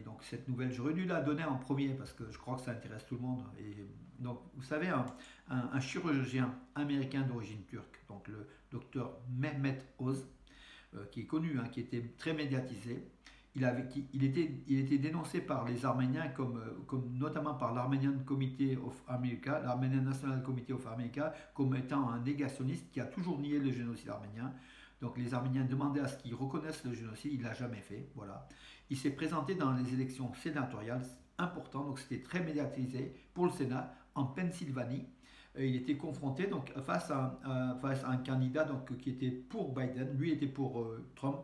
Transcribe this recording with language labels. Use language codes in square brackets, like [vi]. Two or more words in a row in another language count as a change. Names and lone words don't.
[fr] Donc cette nouvelle, j'aurais dû la donner en premier parce que je crois que ça intéresse tout le monde. Et donc vous savez, un chirurgien américain d'origine turque, donc le docteur Mehmet Oz, qui est connu, qui était très médiatisé. Il était dénoncé par les Arméniens comme notamment par l'Armenian Committee of America, l'Armenian National Committee of America, comme étant un négationniste qui a toujours nié le génocide arménien. Donc les Arméniens demandaient à ce qu'ils reconnaissent le génocide, il ne l'a jamais fait. Voilà. Il s'est présenté dans les élections sénatoriales importantes, donc c'était très médiatisé pour le Sénat en Pennsylvanie. Il était confronté face à un candidat qui était pour Biden, lui était pour Trump.